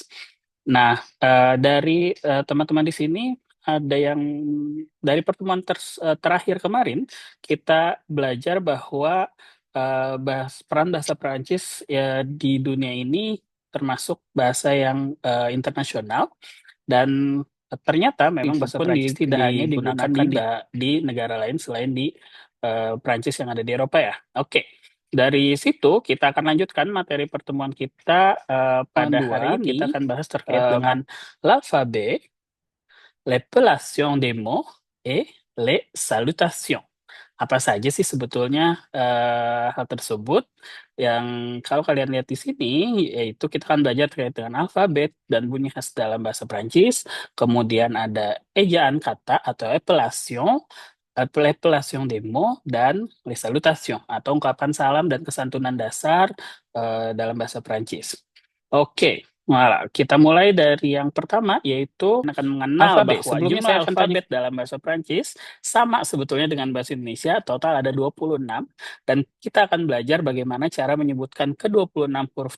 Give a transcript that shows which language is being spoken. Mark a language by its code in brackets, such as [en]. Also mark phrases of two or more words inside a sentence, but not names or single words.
[id] Nah, dari teman-teman di sini ada yang dari pertemuan terakhir kemarin kita belajar bahwa peran bahasa Prancis ya di dunia ini termasuk bahasa yang internasional dan ternyata memang Itu bahasa pun Prancis tidak hanya digunakan digunakan di negara lain selain di Prancis yang ada di Eropa ya. Oke. Dari situ kita akan lanjutkan materi pertemuan kita pada hari ini. Kita akan bahas terkait dengan [fr] l'alphabet, l'appellation des mots, et les salutations. [id] Apa saja sih sebetulnya hal tersebut? Yang kalau kalian lihat di sini, yaitu kita akan belajar terkait dengan alfabet dan bunyi khas dalam bahasa Prancis. Kemudian ada ejaan kata atau [fr] appellation, l'appellation des mots, [id] dan [fr] les salutations [id] atau ungkapan salam dan kesantunan dasar dalam bahasa Prancis. Oke, Nah, kita mulai dari yang pertama, yaitu akan mengenal alfabet. bahwa Sebelumnya jumlah saya akan tanya, alfabet dalam bahasa Prancis sama sebetulnya dengan bahasa Indonesia, total ada 26, dan kita akan belajar bagaimana cara menyebutkan ke-26 huruf